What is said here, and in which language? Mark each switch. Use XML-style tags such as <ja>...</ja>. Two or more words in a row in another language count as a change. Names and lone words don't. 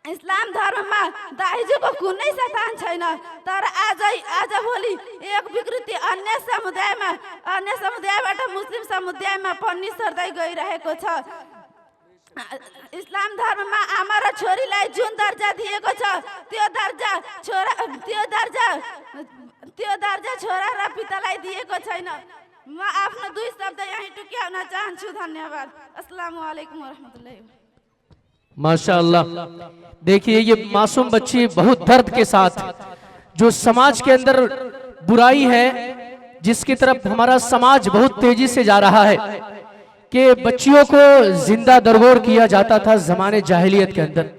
<ne>इस्लाम धर्ममा दाइजोको कुनै सतान छैन, तर आज भोलि एक विकृति अन्य समुदायबाट मुस्लिम समुदायमा पनि सर्दै गइरहेको छ। इस्लाम धर्ममा आमा र छोरीलाई जुन दर्जा दिएको छ त्यो दर्जा छोरा र पितालाई दिएको छैन। म आफ्नो दुई शब्द यही टुक्याउन चाहन्छु। धन्यवाद।</ne> <ar>السلام عليكم ورحمة الله.</ar> <hi>माशाअल्लाह, देखिए ये मासूम बच्ची बहुत दर्द के साथ जो समाज के अंदर बुराई है जिसकी तरफ हमारा समाज बहुत तेजी से जा रहा है कि बच्चियों को जिंदा दरगोर किया जाता था जमाने जाहिलियत के अंदर।</hi>